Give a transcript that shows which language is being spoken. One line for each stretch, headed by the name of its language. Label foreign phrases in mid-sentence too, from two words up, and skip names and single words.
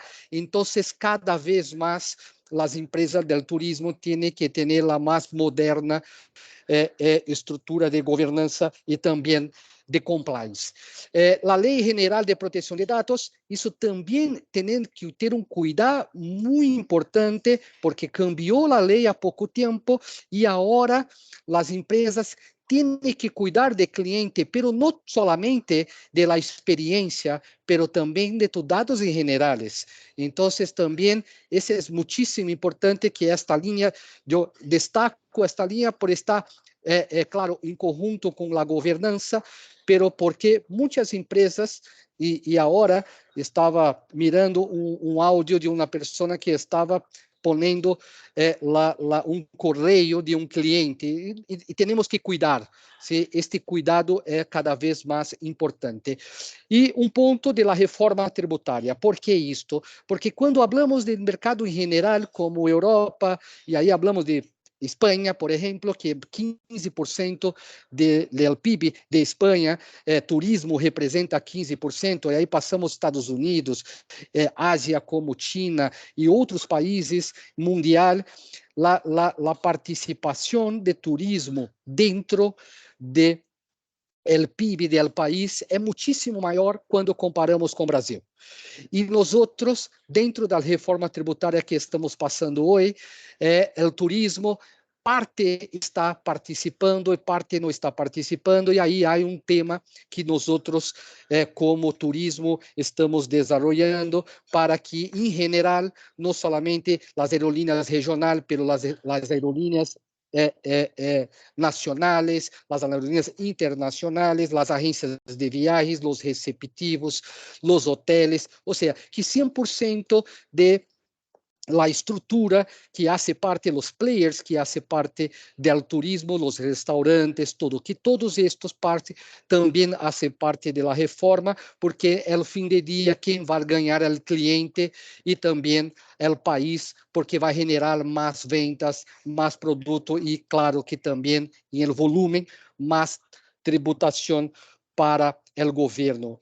Portuguese: Então, cada vez mais as empresas do turismo têm que ter a mais moderna estrutura de governança e também de compliance. A Lei Geral de Proteção de Dados, isso também tem que ter um cuidado muito importante, porque cambiou a lei há pouco tempo e agora as empresas têm que cuidar do cliente, pero não solamente
Spanish: de la experiência,
Portuguese: pero também
Spanish: de tus dados
Portuguese: em generales. Então, também, isso é muitíssimo importante que esta linha, eu destaco esta linha por estar, claro, em conjunto com a governança, pero porque muitas empresas, e agora estava mirando um áudio de uma pessoa que estava
Spanish: poniendo un correo de un cliente y tenemos que cuidar.
Portuguese: ¿Sí?
Spanish: Este cuidado es cada vez más importante. Y un punto de la reforma tributaria. ¿Por qué esto? Porque cuando hablamos del mercado en general, como Europa, y ahí hablamos de Espanha, por ejemplo, que 15% del PIB de Espanha, turismo representa 15%,
Portuguese: e aí passamos
Spanish: Estados Unidos, Ásia como China e outros países mundial, la participação de turismo dentro de el PIB del país
Portuguese: é muitíssimo maior quando comparamos com o Brasil. E nós outros, dentro da reforma tributária que estamos passando hoje, o turismo, parte está participando e parte não está participando, e aí há um tema que nós outros, como turismo, estamos desenvolvendo para que, em geral, não somente as aerolíneas regionais, mas as aerolíneas
Spanish: nacionales, las aerolíneas internacionales, las agencias de viajes, los receptivos, los hoteles, o sea, que 100% de la estrutura que hace parte, los players que hace parte del turismo, los restaurantes, todo, que todos estos partes también hacen parte de la reforma, porque el fin de día quien va a ganar el cliente y también el país, porque va a generar más ventas, más producto y claro que también en el volumen, más tributación para el gobierno.